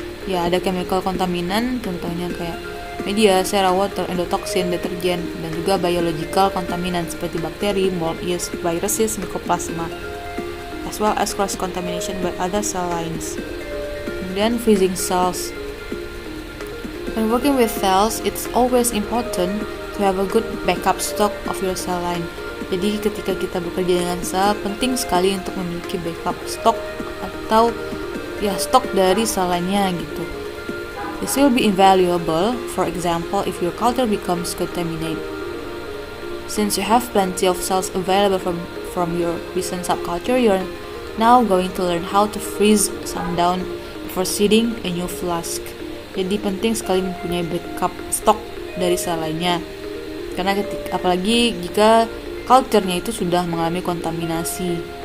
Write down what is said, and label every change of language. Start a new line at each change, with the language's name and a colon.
Indonesian: Ya, ada chemical kontaminan, contohnya kayak media, sera, water, endotoxin, deterjen, dan juga biological kontaminan seperti bakteri, mold, yeast, viruses, mycoplasma, as well as cross contamination by other cell lines. Kemudian freezing cells.
English: When working with cells, it's always important to have a good backup stock of your cell line.
Indonesian: Jadi ketika kita bekerja dengan sel, penting sekali untuk memiliki backup stock atau ya stok dari sel lainnya gitu.
English: This will be invaluable, for example, if your culture becomes contaminated. Since you have plenty of cells available from your recent subculture, you're now going to learn how to freeze some down before seeding a new flask.
Indonesian: Jadi penting sekali mempunyai backup stok dari sel lainnya, karena apalagi jika culture-nya itu sudah mengalami kontaminasi.